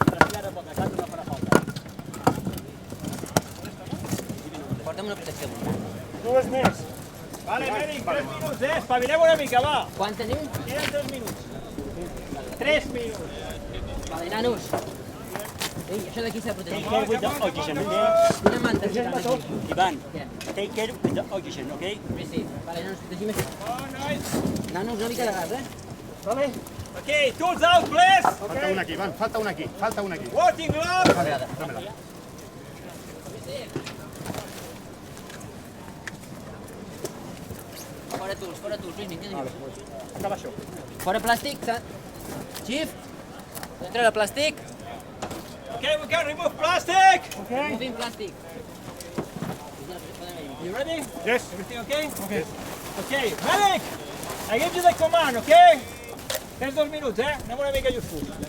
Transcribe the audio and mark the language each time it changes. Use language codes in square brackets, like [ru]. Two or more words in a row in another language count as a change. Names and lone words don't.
[ca] Porta'm una protecció muntant. Dues més. Vale, Mèric, 3 minuts, espavilem una mica, va. Quant teniu? Queden 3 minuts. 3 minuts. Vale, nanos. Ei, això d'aquí s'ha de protegir. [en] Take care with the oxygen, okay? [ca] Quina manta ens fican aquí? Ivan, Què? [en] take care with the oxygen, okay? [ca] Sí. Vale, nanos, protegim això. [en] Oh, nice. [ca] Nanos, una mica de gas, Vale. [en] Okay, tools out, please. [ca] Falta un aquí, Ivan, falta un aquí. [en] Working glove. [ca] Dámela. Fora tools, Lluís Miguel. Acaba això. Fora plàstic. Chief, treure plàstic. [en] Okay, we can remove plastic. [ca] Movim plàstic. [en] You ready? Yes. Everything okay? Okay, Mèric, I give you the command, okay? [ca] Tens 2 minuts, anem una mica just.